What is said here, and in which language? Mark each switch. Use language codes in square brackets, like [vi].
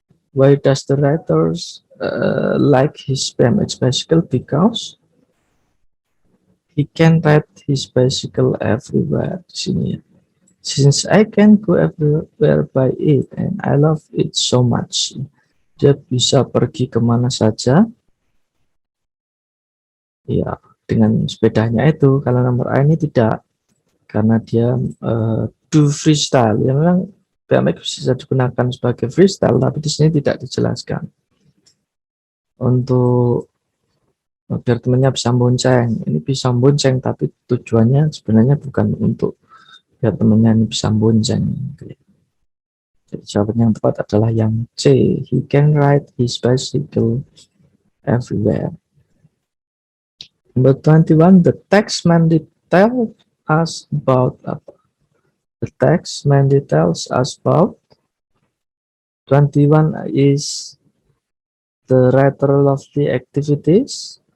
[en] Why does the writers like his BMX bicycle? Because he can ride his bicycle everywhere. [id] Di sini ya. [en] Since I can go everywhere by it and I love it so much. [id] Dia bisa pergi kemana saja. Ya, dengan sepedanya itu. Kalau nomor A ini tidak, karena dia [en] do freestyle. [id] Ya memang BMX bisa digunakan sebagai freestyle, tapi di sini tidak dijelaskan. Untuk biar temannya bisa bonceng, ini bisa bonceng, tapi tujuannya sebenarnya bukan untuk biar temannya ini bisa bonceng. Jadi jawaban yang tepat adalah yang C. [en] He can ride his bicycle everywhere. Number 21, the text mainly tells us about apa? The text mainly tells us about 21 is the writer lovely activities.